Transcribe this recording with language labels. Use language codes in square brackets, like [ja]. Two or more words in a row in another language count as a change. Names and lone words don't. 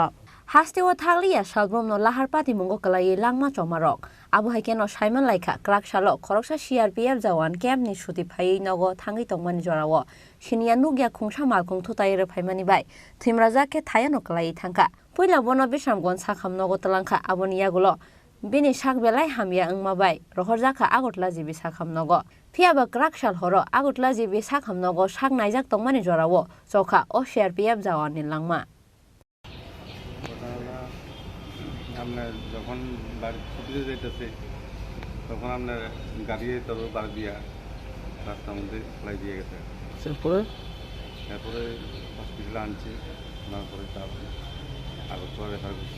[trp] Hastewa thaglia salbromno lahar pati mongo kalai langma chomarok abu haikeno Simon Laika krak salo khoroksa CRPF jawan camp ni shuti phai nogo thangi tongmani jorawo sinia nugya khungsa malkhung thutaire phaimani bai thimraja ke thayano kalai thangka poila bono Bisramganj sakham nogo talangkha aboni yagulo Bini sak belai hamya angma bai rohorjaka agotla jibi sakham nogo Fiaba kraksal horo agotla jibi sakham nogo sak naijak tongmani jorawo chokha o CRPF jawani langma [bn] আপনার যখন বাড়ি ছুটিতে যেতেছে তখন আপনার গাড়ি তোর বাড়ি দিয়া রাস্তার মধ্যে ফেলাই দিয়ে গেছে তারপরে হসপিটালে আনছে তারপরে আগরতলা রেফার করছে